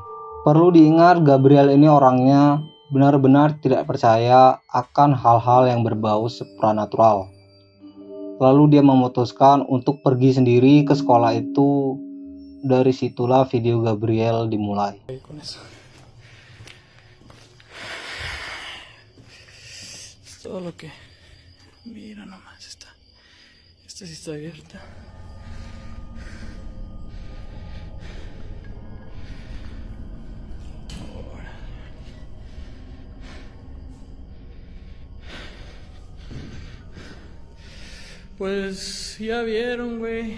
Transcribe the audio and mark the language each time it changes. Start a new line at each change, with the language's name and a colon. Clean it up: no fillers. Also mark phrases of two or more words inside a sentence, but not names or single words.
Indonesian: Perlu diingat, Gabriel ini orangnya benar-benar tidak percaya akan hal-hal yang berbau supranatural. Lalu dia memutuskan untuk pergi sendiri ke sekolah itu. Dari situlah video Gabriel dimulai.
Spanish: Todo lo que mira nomás está Esta sí está abierta. Pues ya vieron, güey.